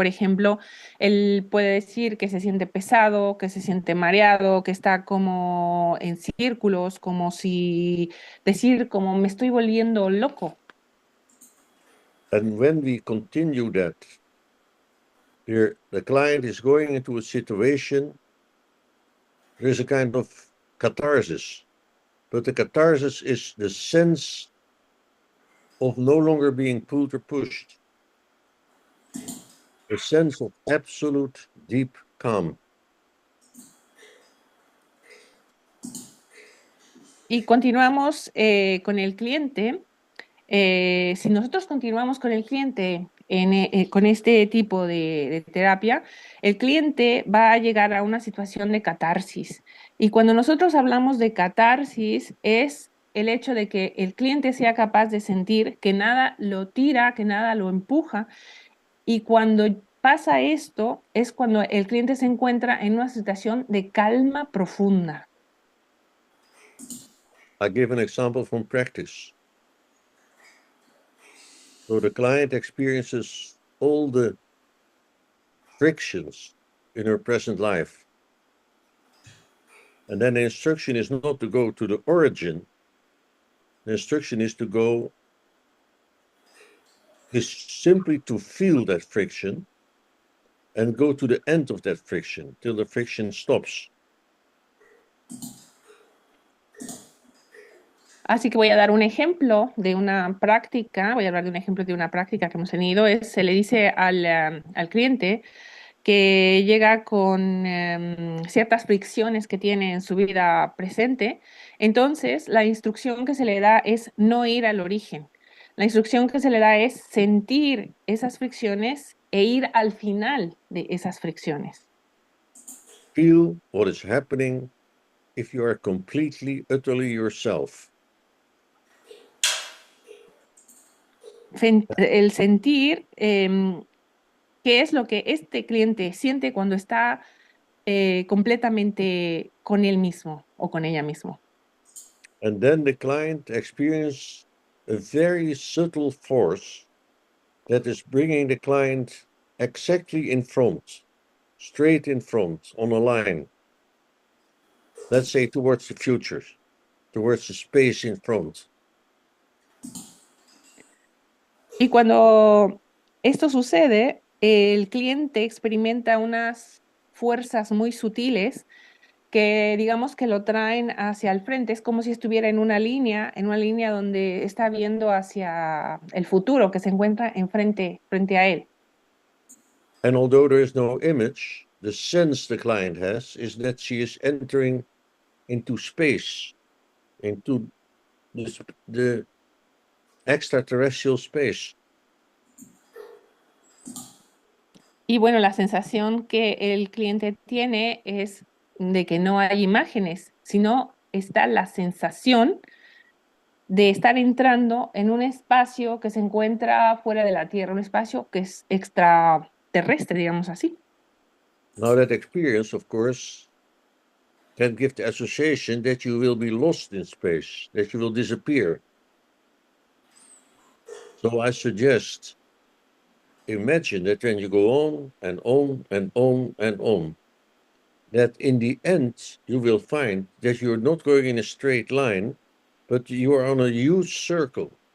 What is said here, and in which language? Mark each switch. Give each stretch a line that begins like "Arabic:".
Spanish: Por ejemplo, él puede decir que se siente pesado, que se siente mareado, que está como en círculos, como si decir, como me estoy volviendo loco.
English: And when we continue that, the client is going into a situation, there's a kind of catharsis. But the catharsis is the sense of no longer being pulled or pushed. A sense of absolute deep calm.
Spanish: Y continuamos con el cliente. Si nosotros continuamos con el cliente con este tipo de terapia, el cliente va a llegar a una situación de catarsis. Y cuando nosotros hablamos de catarsis, es el hecho de que el cliente sea capaz de sentir que nada lo tira, que nada lo empuja. Y cuando pasa esto, es cuando el cliente se encuentra en una situación de calma profunda.
English: I give an example from practice. So the client experiences all the frictions in her present life. And then the instruction is not to go to the origin. The instruction is simply to feel that friction and go to the end of that friction till the friction stops.
Spanish: Así que voy a dar un ejemplo de una práctica, voy a hablar de un ejemplo de una práctica que hemos tenido. Se le dice al cliente que llega con ciertas fricciones que tiene en su vida presente. Entonces, la instrucción que se le da es no ir al origen. La instrucción que se le da es sentir esas fricciones e ir al final de esas fricciones.
English: Feel what is happening if you are completely, utterly yourself.
Spanish: El sentir qué es lo que este cliente siente cuando está completamente con él mismo o con ella mismo.
English: And then the client experiences a very subtle force that is bringing the client exactly in front, straight in front, on a line. Let's say towards the future, towards the space in front.
Spanish: Y cuando esto sucede, el cliente experimenta unas fuerzas muy sutiles que digamos que lo traen hacia el frente. Es como si estuviera en una línea donde está viendo hacia el futuro que se encuentra frente a él.
English: And although there is no image, the sense the client has is that she is entering into space, into the extraterrestrial space.
Spanish: Y bueno, la sensación que el cliente tiene es de que no hay imágenes, sino está la sensación de estar entrando en un espacio que se encuentra fuera de la Tierra, un espacio que es extraterrestre, digamos así.
English: Now, that experience, of course, can give the association that you will be lost in space, that you will disappear. So I suggest, imagine that when you go on and on and on and on, that in the end you will find that you're not going in a straight line, but you are on a huge circle.